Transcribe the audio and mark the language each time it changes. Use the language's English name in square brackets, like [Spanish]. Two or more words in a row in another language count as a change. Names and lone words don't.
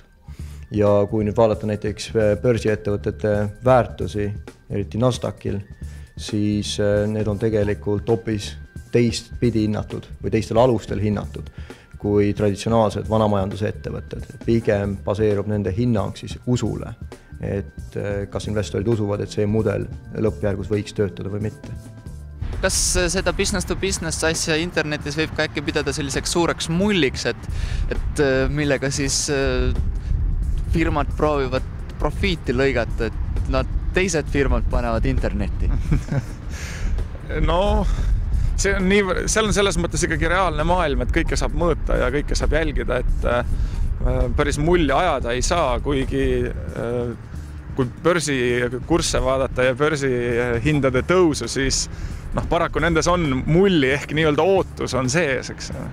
[Estonian] Ja kui nüüd vaadata näiteks börsiettevõtete väärtusi, eriti Nasdaqil, siis need on tegelikult hoopis teistpidi hinnatud või teistel alustel hinnatud kui traditsionaalsed vanamajanduse ettevõtted. Pigem baseerub nende hinnang siis usule, et kas investorid usuvad, et see mudel lõppjärgus võiks töötada või mitte. Kas seda [English] business to business [Estonian] asja internetis võib ka äkki pidada selliseks suureks mulliks, et millega siis firmad proovivad profiiti lõigata, et nad teised firmad panevad internetti? Seal on selles mõttes ikkagi reaalne maailm, et kõike saab mõõta ja kõike saab jälgida, et päris mulje ajada ei saa, kuigi kui börsikursse vaadata ja börsihindade tõusu, siis paraku nendes on mulli ehk nii-öelda ootus on sees, eks.